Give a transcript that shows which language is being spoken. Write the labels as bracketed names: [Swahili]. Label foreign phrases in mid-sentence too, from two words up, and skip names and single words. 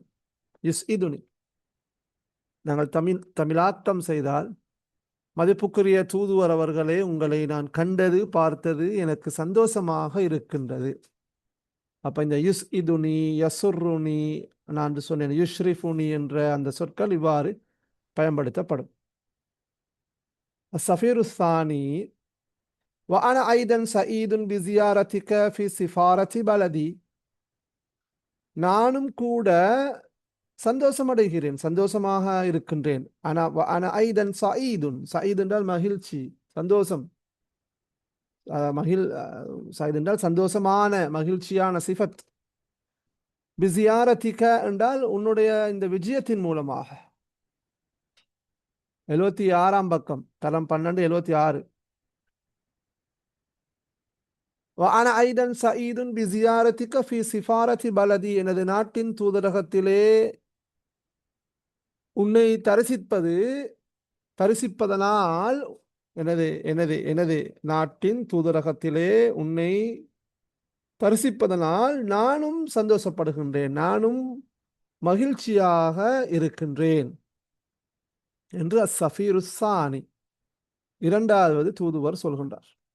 [Tamil] யுஸ்இதுனி நாங்கள் தமிழாக்கம் செய்தால், மதிப்புக்குரிய தூதுவர் அவர்களே, உங்களை நான் கண்டது, பார்த்தது எனக்கு சந்தோஷமாக இருக்கின்றது. அப்ப இந்த யுஸ்இதுனி, யசுர்ருனி, நான் சொன்னேன் யுஷ்ரிஃபுனி என்ற அந்த சொற்கள் இவ்வாறு பயன்படுத்தப்படும். [Arabic] سفير ثاني, وأنا أيضا سعيد بزيارتك في سفارة بلدي. [Tamil] நானும் கூட சந்தோஷமடைகிறேன், சந்தோஷமாக இருக்கின்றேன். [Arabic] أنا أيضا سعيد, [Tamil] சயீத் என்றால் மகிழ்ச்சி, சந்தோஷம். சயீத் என்றால் சந்தோஷமான, மகிழ்ச்சியான சிஃபத். பிசியாரத்திக என்றால் உன்னுடைய இந்த விஜயத்தின் மூலமாக. 76ஆம் பக்கம், தரம் 12, 76. [Arabic] وأنا أيضا سعيد بزيارتك في سفارة بلدي [Tamil] எனது நாட்டின் தூதரகத்திலே உன்னை தரிசிப்பதனால் எனது நாட்டின் தூதரகத்திலே உன்னை தரிசிப்பதனால் நானும் சந்தோஷப்படுகின்றேன், நானும் மகிழ்ச்சியாக இருக்கின்றேன் என்று [Arabic] السفير الثاني [Tamil] இரண்டாவது தூதுவர் சொல்கின்றார்.